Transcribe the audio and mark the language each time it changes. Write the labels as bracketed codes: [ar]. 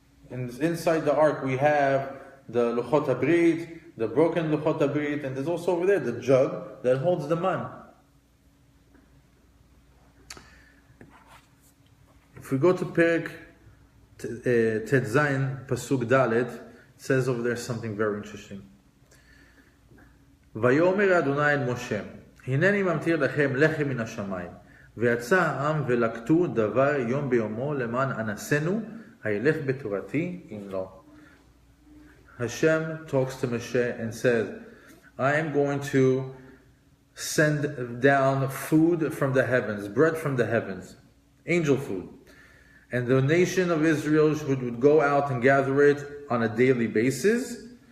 [en] And inside the ark we have the Luchot HaBrit, the broken Luchot HaBrit, and there's also over there the jug that holds the man. If we go to Perek Tet Zayin, Pasuk Dalet, it says over there something very interesting. [he] Vayomer Adonai el Moshe, [en] Hineni mamtir lechem lechem min hashamayim, [he] ויצא העם ולקטו דבר יום ביומו למען אנסנו, הילך בתורתי אם לא. [en] Hashem talks to Moshe and says, I am going to send down food from the heavens, bread from the heavens, angel food. And the nation of Israel would go out and gather it on a daily basis.